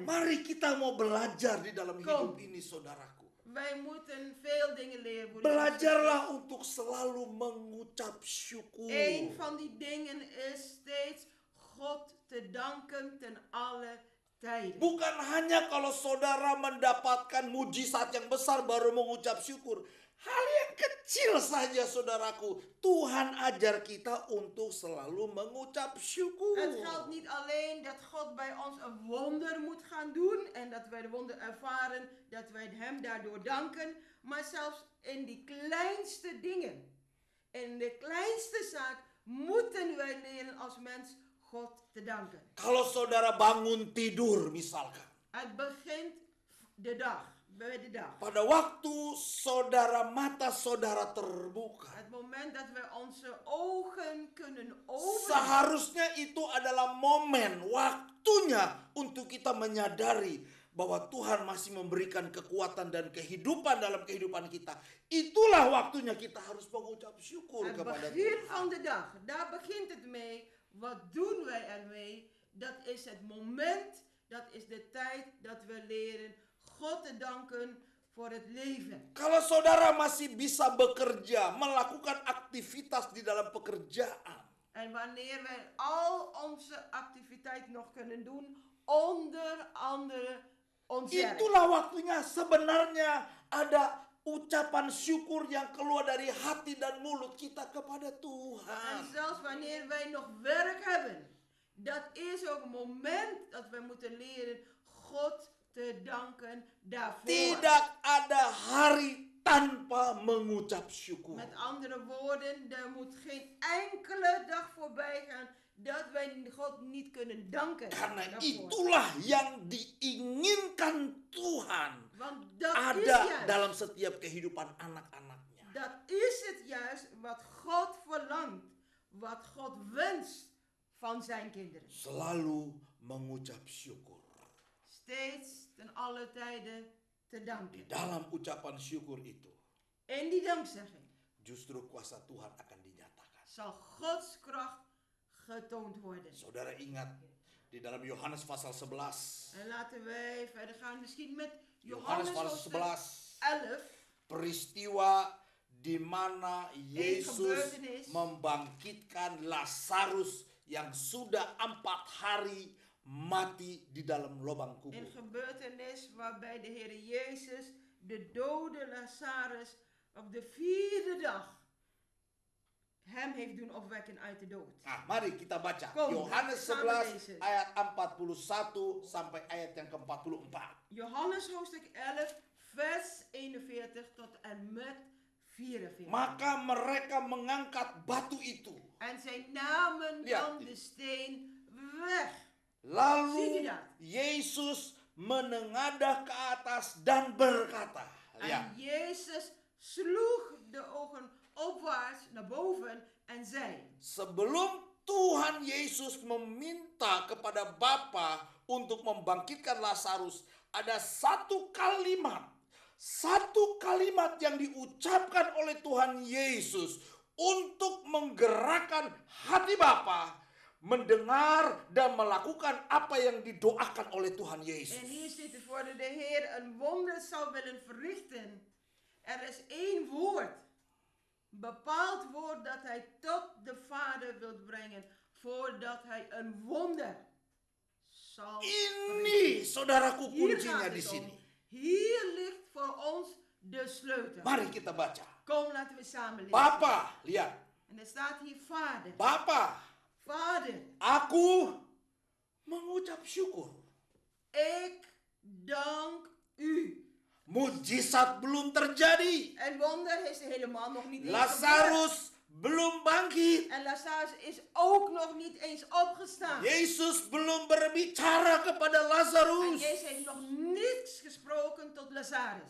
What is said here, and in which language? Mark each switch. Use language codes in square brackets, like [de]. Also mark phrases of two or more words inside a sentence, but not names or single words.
[id] Mari kita mau belajar di dalam hidup Kom. ini, saudaraku. [nl] Wij moeten veel dingen leren. broeders en [id] Belajarlah untuk selalu mengucap syukur. zusters. [nl] Een van die dingen is steeds God te danken ten alle tijden. [id] Bukan hanya kalau saudara mendapatkan mujizat yang besar baru mengucap syukur. Hal yang kecil saja, saudaraku. Tuhan ajar kita untuk selalu mengucap syukur. [nl] Het geldt niet alleen dat God bij ons een wonder moet gaan doen en dat wij de wonder ervaren, dat wij hem daardoor danken, maar zelfs in die kleinste dingen, in de kleinste zaak, moeten wij leren als mens God te danken. [id] Kalau saudara bangun tidur misalkan. [nl] Het begint de dag, bij de dag. [id] Pada waktu mata saudara terbuka. [nl] Het moment dat we onze ogen kunnen openen. [id] Seharusnya itu adalah momen, waktunya untuk kita menyadari bahwa Tuhan masih memberikan kekuatan dan kehidupan dalam kehidupan kita. Itulah waktunya kita harus mengucap syukur Het kepada begin Tuhan. [nl] van de dag, daar begint het mee. Wat doen wij ermee? Dat is het moment, dat is de tijd dat we leren God te danken voor het leven. [id] Kalau saudara masih bisa bekerja, melakukan aktivitas di dalam pekerjaan. [nl] En wanneer wij al onze activiteit nog kunnen doen, onder andere ons werk. [id] Itulah waktunya sebenarnya ada ucapan syukur yang keluar dari hati dan mulut kita kepada En Tuhan. [nl] zelfs wanneer wij nog werk hebben, dat is ook een moment dat we moeten leren God te danken daarvoor. Tidak ada hari tanpa mengucap syukur. Met andere woorden, er moet geen enkele dag voorbij gaan dat wij God niet kunnen danken. [id] Karena daarvoor. itulah yang diinginkan Tuhan [nl] Want dat [id] ada [nl] is juist, [id] dalam setiap kehidupan anak-anaknya. [nl] dat is het juist wat God verlangt, wat God wenst van zijn kinderen. [id] Selalu mengucap syukur. [nl] Steeds ten alle tijden te [id] Di danken. dalam ucapan syukur itu [nl] En die dankzegging [id] justru kuasa Tuhan akan dinyatakan. [nl] zal Gods kracht getoond worden. [id] Saudara ingat di dalam Yohanes pasal 11. [nl] En laten wij verder gaan misschien met Yohanes Johannes pasal hoofdstuk 11. 11. [id] Peristiwa di mana Yesus gebeurtenis. membangkitkan Lazarus yang sudah 4 hari mati di dalam lubang Een kubur. [nl] gebeurtenis waarbij de Heer Jezus de dode Lazarus op de 4e dag hem heeft doen opwekken uit de dood. [id] Nah, mari kita baca Kom, Yohanes samen 11 lezen. ayat 41 sampai ayat yang ke-44. [nl] Johannes hoofdstuk 11 vers 41 tot en met 44. [id] Maka mereka mengangkat batu itu. [nl] En zij namen [id] Lihat. [nl] dan de steen weg. Ziet u [id] Lalu dat? Yesus menengadah ke atas dan berkata. [nl] En Jezus sloeg de ogen opwaarts naar boven en zei. [id] Sebelum Tuhan Yesus meminta kepada Bapa untuk membangkitkan Lazarus, ada satu kalimat yang diucapkan oleh Tuhan Yesus untuk menggerakkan hati Bapa mendengar dan melakukan apa yang didoakan oleh Tuhan Yesus. [nl] En hier zit het voor de Heer een wonder zou willen verrichten. Er is één woord. Bepaald woord dat hij tot de Vader wil brengen. Voordat hij een wonder zal verrichten. [id] Ini saudaraku Hier kuncinya gaat di het sini. om. [nl] Hier ligt voor ons de sleutel. [id] Mari kita baca. [nl] Kom, laten we samen lezen. [id] Bapa, lihat. [nl] En er staat hier Vader. [id] Bapa, [nl] Vader, [id] aku mengucap syukur. [nl] ik dank u. [id] Mujizat belum terjadi. [nl] En wonder is helemaal nog niet eens gebeurd. [id] Lazarus belum bangkit. [nl] En Lazarus is ook nog niet eens opgestaan. [id] Yesus belum berbicara kepada En Lazarus. [nl] Jezus heeft nog niets gesproken tot Lazarus.